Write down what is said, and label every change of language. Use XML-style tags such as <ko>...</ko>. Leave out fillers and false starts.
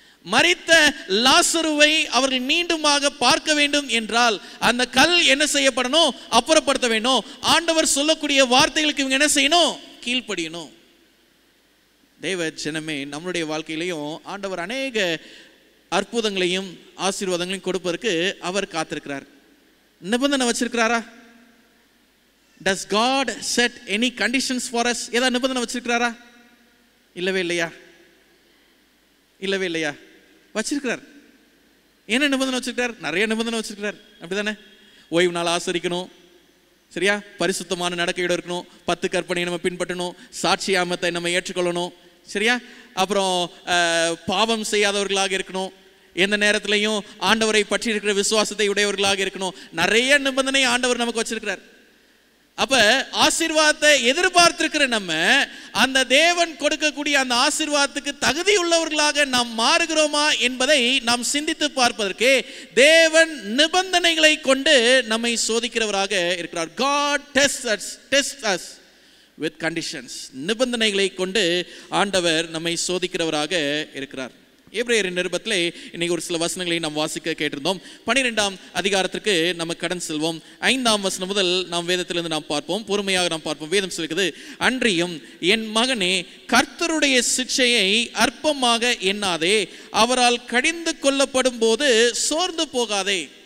<ta>மரித்த லாசருவை அவர்கள் மீண்டுமாக பார்க்க வேண்டும் என்றால் அந்த கல் என்ன செய்யப்படணும்? அப்புறப்படுத்த வேண்டும். ஆண்டவர் சொல்லக்கூடிய வார்த்தைகளுக்கு இவங்க என்ன செய்யணும்? கீழ்ப்படியணும். தேவ ஜனமே, நம்மளுடைய வாழ்க்கையிலையும் ஆண்டவர் அநேக அற்புதங்களையும் ஆசீர்வாதங்களையும் கொடுப்பதற்கு அவர் காத்திருக்கிறார். நிபந்தனை வச்சிருக்கிறாரா?</ta> <en>Does God set any conditions for us?</en> <ta>ஏதாவது நிபந்தனை வச்சிருக்கிறாரா? இல்லவே இல்லையா? இல்லவே இல்லையா? வச்சிருக்கிறார். என்ன நிபந்தனை வச்சிருக்கிறார்? நிறைய நிபந்தனை வச்சிருக்கிறார், அப்படிதானே? ஓய்வு நாள் ஆசரிக்கணும், சரியா? பரிசுத்தமான நடக்கையோடு இருக்கணும், 10 கற்பனையை நம்ம பின்பற்றணும், சாட்சியாமத்தை நம்ம ஏற்றுக்கொள்ளணும், சரியா? அப்புறம் பாவம் செய்யாதவர்களாக இருக்கணும், எந்த நேரத்திலையும் ஆண்டவரை பற்றி இருக்கிற விசுவாசத்தை உடையவர்களாக இருக்கணும். நிறைய நிபந்தனை ஆண்டவர் நமக்கு வச்சிருக்கிறார். அப்ப ஆசீர்வாதத்தை எதிர்பார்த்திருக்கிற நம்ம அந்த தேவன் கொடுக்கக்கூடிய அந்த ஆசீர்வாதத்துக்கு தகுதி உள்ளவர்களாக நாம் மாறுகிறோமா என்பதை நாம் சிந்தித்து பார்ப்பதற்கு தேவன் நிபந்தனைகளை கொண்டு நம்மை சோதிக்கிறவராக இருக்கிறார்.</ta> <en>God tests us with conditions.</en> <ta>நிபந்தனைகளை கொண்டு ஆண்டவர் நம்மை சோதிக்கிறவராக இருக்கிறார். எபிரேயரின் நிருபத்திலே இன்னைக்கு ஒரு சில வசனங்களை நாம் வாசிக்க கேட்டிருந்தோம். 12ஆம் அதிகாரத்திற்கு நம்ம கடன் செல்வோம். 5ஆம் வசனம் முதல் நாம் வேதத்திலிருந்து நாம் பார்ப்போம், பொறுமையாக நாம் பார்ப்போம். வேதம் சொல்கிறது, அன்றியும் என் மகனே, கர்த்தருடைய சிட்சையை அற்பமாக எண்ணாதே, அவரால் கடிந்து கொள்ளப்படும் போது சோர்ந்து போகாதே.</ta>